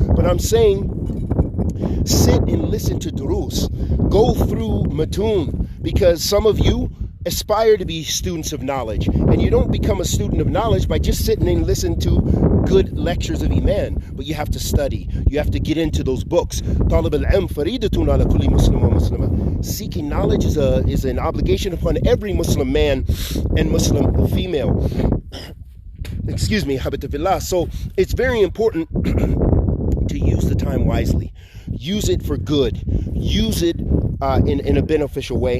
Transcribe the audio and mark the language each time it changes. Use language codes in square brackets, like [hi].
[en] But I'm saying, sit and listen to durus. Go through matun, because some of you, aspire to be students of knowledge. And you don't become a student of knowledge by just sitting and listening to good lectures of Iman, but you have to study. You have to get into those books. [ar] طالب العلم فريضة على كل مسلم ومسلمة. [en] Seeking knowledge is an obligation upon every Muslim man and Muslim female. Excuse me, habitabillah. So it's very important to use the time wisely. Use it for good. Use it in a beneficial way.